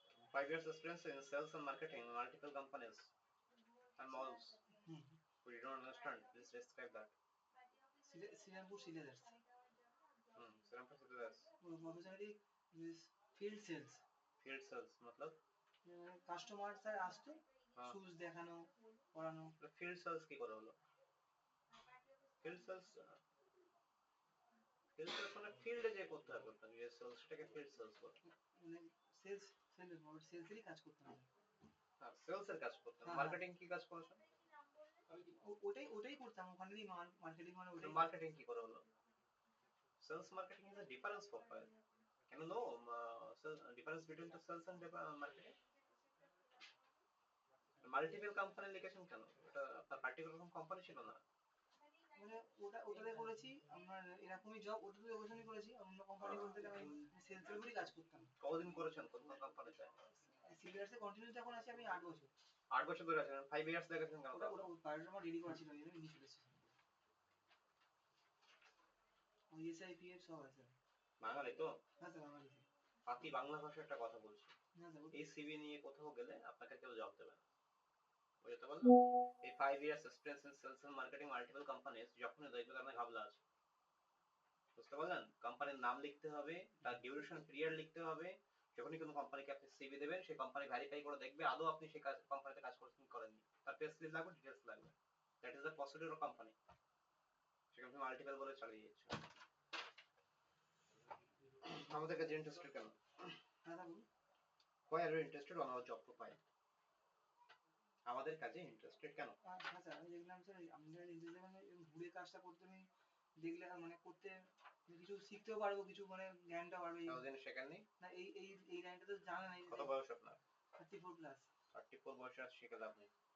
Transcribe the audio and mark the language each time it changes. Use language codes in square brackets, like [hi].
[en] 5 years experience in sales and marketing, multiple companies and malls. Hmm, We don't understand. Please describe that. [hi] Shrirampur सीलेदर्स [en] Sirampur City [bn] professionally field sales, [en] field sales [hi] मतलब [bn] customer sir আসতো [hi] हाँ [bn] shoes দেখানো করানো। field sales কি করে হলো? field sales মানে ফিল্ডে যে করতে হবে আপনাকে, যে সেলসটাকে ফিল্ড সেলস বলে। মানে সেলস সেলসেরই কাজ করতাম আমরা। হ্যাঁ সেলসের কাজ করতেন। হ্যাঁ, মার্কেটিং কি কাজ করেছেন? ওটাই করতাম ওখানেরই মার্কেটিং মানে ওটাই। মার্কেটিং কি করে হলো? [en] Sales marketing is a difference profile. Can you know difference between the sales and marketing? [bn] Multiple company লিখেছেন কেন? এটা আপনার পার্টিকুলার কোন কোম্পানি ছিল না? মানে ওটাতে করেছি আমার এরকমই জব, ওটাতে ওখানে করেছি। অন্য কোম্পানি বলতে আমি সেলসের উপরই কাজ করতাম। কতদিন করেছেন কোন কোন কোম্পানিতে? সিলিয়ার্সে কন্টিনিউ যখন আছি আমি 8 বছর। 8 বছর ধরে আছেন। 5 ইয়ার্স লিখেছেন কেন? ওটা বায়োডাটা আমার রেডি করা ছিল, এই জন্য নিয়ে চলে এসেছি। ইএসআই পিএফ সব আছে। বাঙালি তো? হ্যাঁ স্যার আমার আছে। পাতি বাংলা ভাষায় একটা কথা বলছি। হ্যাঁ স্যার এই সিভি নিয়ে কোথাও গেলে আপনাকে কেউ জব দেবে না। বুঝতে পারলেন? [en] এই 5 years experience in sales and marketing multiple companies [bn] যখনই দেখবে আপনার ঘাবলা আছে। বুঝতে পারলেন? কোম্পানির নাম লিখতে হবে, তার ডিউরেশন পিরিয়ড লিখতে হবে। যখনই কোনো কোম্পানিকে আপনি সিভি দেবেন, সেই কোম্পানি ভেরিফাই করে দেখবে আদৌ আপনি সেই কোম্পানিতে কাজ করছেন কি করেননি। তার পে স্লিপ লাগবে, ডিটেইলস লাগবে। [en] That is the procedure of company. [bn] সেখানে মাল্টিপল বলে চালিয়ে যাচ্ছে। আমাদের কাছে ইন্টারেস্টেড কেন? হ্যাঁ স্যার বলুন। [en] Why are you interested on our job profile? [bn] আমাদের কাজে ইন্টারেস্টেড কেন? হ্যাঁ স্যার আমি দেখলাম স্যার আমাদের ইন্টারভিউ মানে ঘুরে কাজটা করতে আমি দেখলে মানে করতে কিছু শিখতেও পারবো, কিছু মানে জ্ঞানটা বাড়বে। এতদিন শেখেননি? না এই লাইনটা তো জানা নাই। কত বয়স আপনার? 34 প্লাস। 34 বয়সে আর শিখে লাভ নেই।